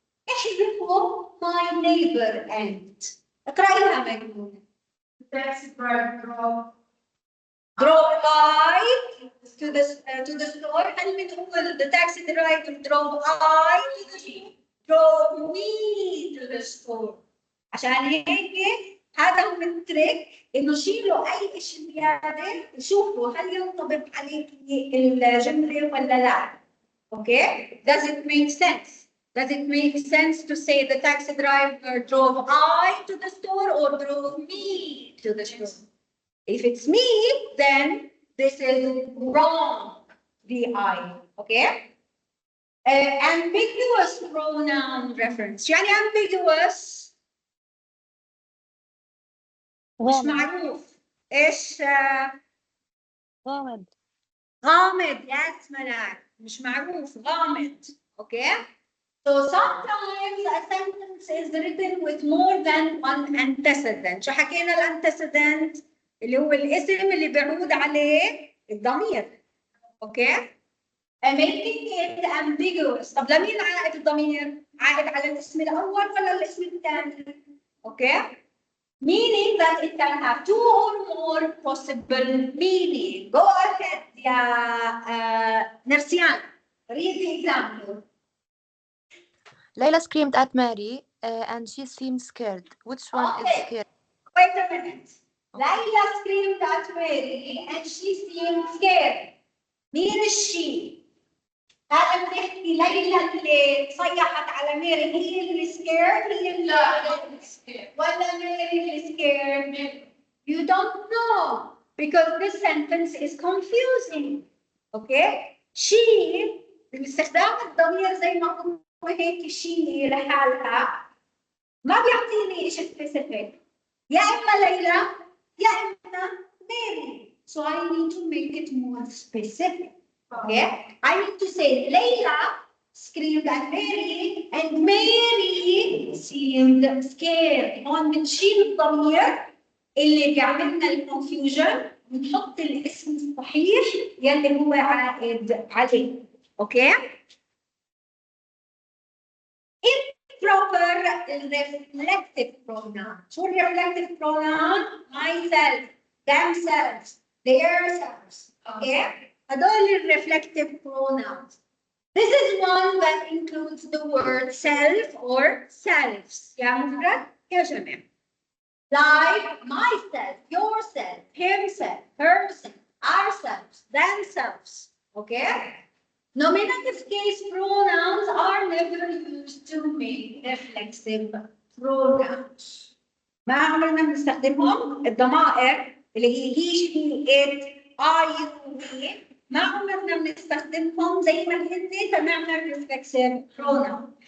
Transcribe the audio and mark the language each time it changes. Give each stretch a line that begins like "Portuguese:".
English: احذفوا my neighbor and.
Arabic: اقرأيها مجنونة.
English: The taxi driver drove I to the store.
Arabic: هل بنقول
English: the taxi driver drove I to the store? drove me to the store.
Arabic: عشان هيك هذا هو التريك انه شيلوا اي شيء زياده شوفوا هل ينطبق عليك الجمله ولا لا.
English: Okay? Does it make sense? Does it make sense to say the taxi driver drove I to the store or drove me to the store? If it's me, then this is wrong. VI. Okay? Ambiguous pronoun reference.
Arabic: يعني ambiguous مش معروف. ايش؟ غامض. غامض. Yes, ملاك. مش معروف. غامض. Okay?
English: So sometimes a sentence is written with more than one antecedent.
Arabic: شو حكينا الانتسيدنت؟ اللي هو الاسم اللي بيعود عليه الضمير.
English: Okay? Making it ambiguous.
Arabic: طب لمين عائد الضمير؟ عائد على الاسم الأول ولا الاسم الثاني؟ Okay?
English: Meaning that it can have 2 or more possible meaning. Go ahead يا نرسيان. Read the example. Layla screamed at Mary and she seemed scared. Which one is scared? Wait a minute. Layla screamed at Mary and she seemed scared.
Arabic: مين الشي؟ هذا بنحكي ليلى اللي صيحت على ميري هي اللي سكيرد هي اللي ولا ميري اللي سكيرد؟
English: You don't know because this sentence is confusing. Okay?
Arabic: She باستخدام الضمير زي ما قلنا هيك شي لحالها ما بيعطيني شيء specific. يا إما ليلى يا إما ميري.
English: So I need to make it more specific. Okay? I need to say Layla screamed at Mary and Mary seemed scared.
Arabic: هون بنشيل الضمير اللي بيعملنا الكونفيوجن ونحط الاسم الصحيح يلي هو عائد عليه.
English: Okay? improper reflective pronoun. شو reflective pronoun? Myself, themselves, themselves. Okay? هدول reflective pronouns. This is one that includes the word self or selves.
Arabic: يا مفرد يا جمع.
English: Like myself, yourself, himself, herself, ourselves, themselves. Okay? Nominative case pronouns are never used to make reflexive pronouns.
Arabic: ما عمرنا بنستخدمهم الضمائر اللي هي he, she, it, I, you, we. ما عمرنا بنستخدمهم زي ما هن تنعمل reflexive pronoun.